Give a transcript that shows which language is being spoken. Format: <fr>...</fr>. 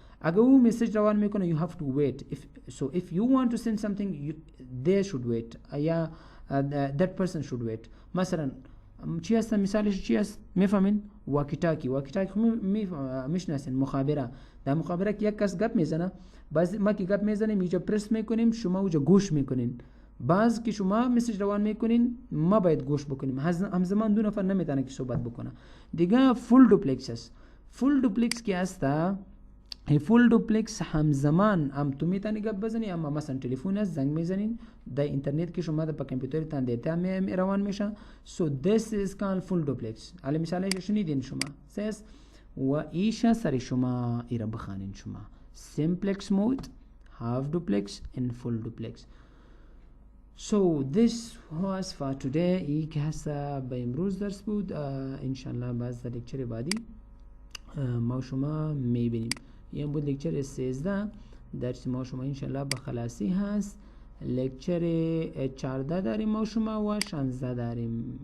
<fa>اگر او مسیج روان میکنه</fa> <en>you have to wait. If you want to send something they should wait. یا that person should wait.</en> <fa>مثلا چی هست مثالش چی هست میفهمین؟ واکی تاکی میشناسین مخابره. در مخابره که یک کس گپ میزنه باز ما که گپ میزنیم اینجا پرس میکنیم شما اونجا گوش میکنین. باز که شما مسیج روان میکنین ما باید گوش بکنیم. همزمان دو نفر نمیتونه که صحبت بکنه. دیگه فول دوپلکس است. فول دوپلکس که هستا فول دوپلکس همزمان هم تو میتونی گپ بزنی اما مثلا تلفن است زنگ میزنین در اینترنت که شما در کامپیوترتان دیتا روان میشه.</fa> <en>So this is called full duplex.</en> <fa>علی مثالش شنیدین شما. says و ایشا سر شما ایرا بخانین شما</fa> <en>simplex mode, half duplex and full duplex. So this was for today.</en> <fa>ای که هستا به امروز درس بود. انشالله باز در لکچر بعدی ما شما میبینیم. این بود لکچر 13 درس ما شما انشالله به خلاصی هست. لکچر 14 داریم ما شما و 16 داریم.</fa>